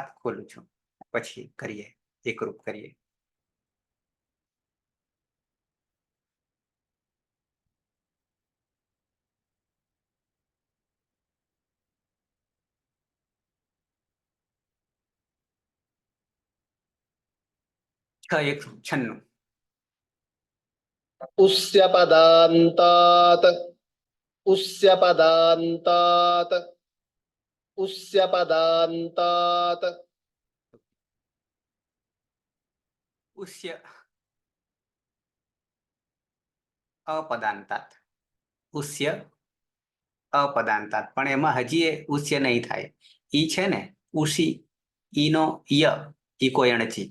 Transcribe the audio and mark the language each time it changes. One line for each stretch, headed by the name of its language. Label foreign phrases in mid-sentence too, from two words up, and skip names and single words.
Gujarati: ખોલું છું, પછી કરીએ, એકરૂપ કરીએ. છ એક 96.
Sanskrit: उस्य पदान्तात्, उस्य पदान्तात्, उस्य पदान्तात्. ઉષ્ય અપદાંતાત, ઉષ્ય અપદાંતાત.
Gujarati: પણ એમાં હજી એ ઉષ્ય નહીં થાય. ઈ છે ને ઉષી, ઈનો ય ઈકો એણચી.